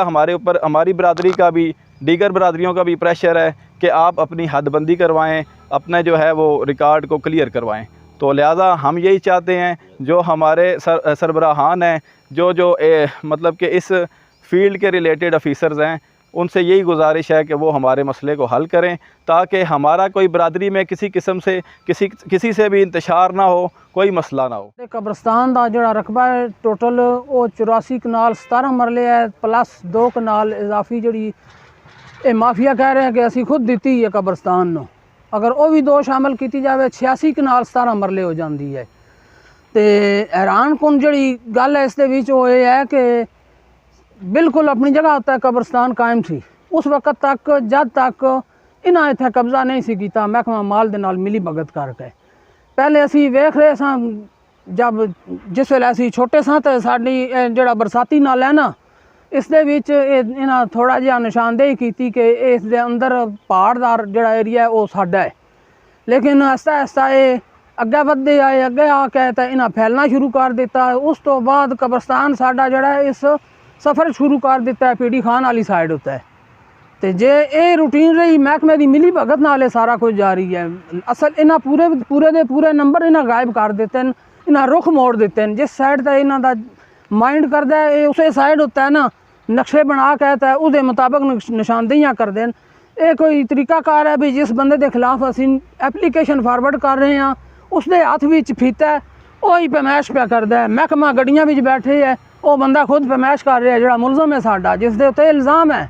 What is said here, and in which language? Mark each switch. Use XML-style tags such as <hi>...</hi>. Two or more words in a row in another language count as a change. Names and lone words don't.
<ur>ہمارے اوپر ہماری برادری کا بھی دیگر برادریوں کا بھی پریشر ہے کہ آپ اپنی حد بندی کروائیں، اپنا جو ہے وہ ریکارڈ کو کلیئر کروائیں، تو لہٰذا ہم یہی چاہتے ہیں جو ہمارے سربراہان ہیں جو مطلب کہ اس فیلڈ کے ریلیٹڈ افیسرز ہیں، ان سے یہی گزارش ہے کہ وہ ہمارے مسئلے کو حل کریں تاکہ ہمارا کوئی برادری میں کسی قسم سے کسی سے بھی انتشار نہ ہو، کوئی مسئلہ نہ ہو۔</ur> <pa>قبرستان دا جڑا رقبہ ہے ٹوٹل وہ 84 کنال 17 مرلے ہے، پلس 2 کنال اضافی جڑی</pa> <ur>یہ مافیا کہہ رہے ہیں کہ</ur> <pa>اسی خود دیتی ہے قبرستان نو، اگر وہ بھی 2 شامل کیتی جاوے 86 کنال 17 مرلے ہو جاندی ہے۔ تے حیران کن جڑی گل ہے اس دے وچ</pa> <ur>وہ یہ ہے کہ بالکل اپنی جگہ ہوتا ہے</ur> <pa>قبرستان قائم تھی اس وقت تک جد تک انہاں اتنے قبضہ نہیں سی کیتا محکمہ مال دے نال ملی بھگت کر کے۔ پہلے اسی ویکھ رہے ساں جب جس ویلے اسی چھوٹے ساں تے ساڈی جڑا برساتی نال ہے نا اس دے وچ انہاں تھوڑا جہا نشاندہی کیتی کہ اس دے اندر پہاڑ دار جڑا ایریا ہے وہ ساڈا ہے، لیکن آہستہ آہستہ ਅੱਗੇ ਵੱਧਦੇ ਆਏ, ਅੱਗੇ ਆ ਕੇ ਤਾਂ ਇਹਨਾਂ ਫੈਲਣਾ ਸ਼ੁਰੂ ਕਰ ਦਿੱਤਾ। ਉਸ ਤੋਂ ਬਾਅਦ ਕਬਰਸਤਾਨ ਸਾਡਾ ਜਿਹੜਾ ਇਸ ਸਫ਼ਰ ਸ਼ੁਰੂ ਕਰ ਦਿੱਤਾ ਪੀੜੀ ਖਾਨ ਵਾਲੀ ਸਾਈਡ ਉੱਤੇ। ਤੇ ਜੇ ਇਹ ਰੂਟੀਨ ਰਹੀ ਮਹਿਕਮੇ ਦੀ ਮਿਲੀ ਭਗਤ ਨਾਲ ਇਹ ਸਾਰਾ ਕੁਝ ਜਾਰੀ ਹੈ। ਅਸਲ ਇਹਨਾਂ ਪੂਰੇ ਦੇ ਪੂਰੇ ਨੰਬਰ ਇਹਨਾਂ ਗਾਇਬ ਕਰ ਦਿੱਤੇ ਨੇ, ਇਹਨਾਂ ਰੁਖ ਮੋੜ ਦਿੱਤੇ ਨੇ। ਜਿਸ ਸਾਈਡ ਤੇ ਇਹਨਾਂ ਦਾ</pa> <ur>مائنڈ کرتا ہے یہ اس سائیڈ ہوتا ہے نا، نقشے بنا کے ہے اس کے مطابق نشاندہیاں کرتے ہیں. یہ کوئی طریقہ کار ہے بھی جس بندے کے خلاف اسی</ur> <en>application forward</en> <ur>کر رہے ہیں اس کے</ur> <pa>ہتھ وچ</pa> <ur>فیتہ ہے وہی پیمائش پہ کرتا ہے. محکمہ</ur> <pa>گڈیاں وچ</pa> <ur>بیٹھے ہے وہ بندہ خود پیمائش کر رہا ہے جو ملزم ہے</ur> <pa>ساڈا جس دے اتے</pa> <ur>الزام ہے.</ur>